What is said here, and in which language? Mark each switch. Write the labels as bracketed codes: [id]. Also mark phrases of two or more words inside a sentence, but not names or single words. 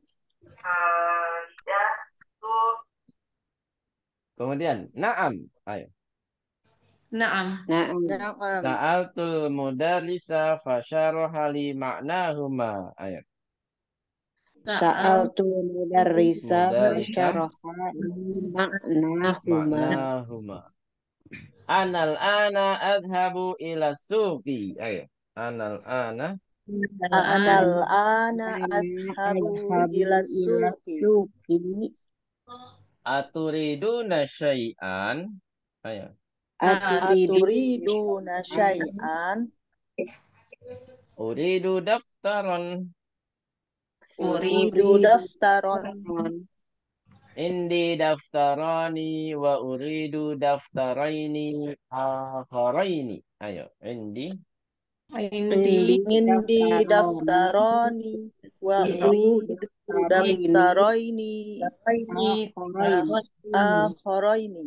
[id] Kemudian na'am. Ayo. [ar] نعم. نعم. سألت المدرسة فأشارت لي مكانهما. [id] Ayo. [ar] سألت المدرسة المدرسة فأشارت مكانهما. مكانهما. الآن أنا أذهب إلى السوق. Ayo. الآن أنا الآن أنا أذهب إلى السوق. أتريدون شيئا. Ayo. أتريدون شيئا. أريد دفترا. أريد دفترا. عندي دفتران وأريد دفترين آخرين. Ayo. عندي عندي دفتران وأريد دفترين آخرين.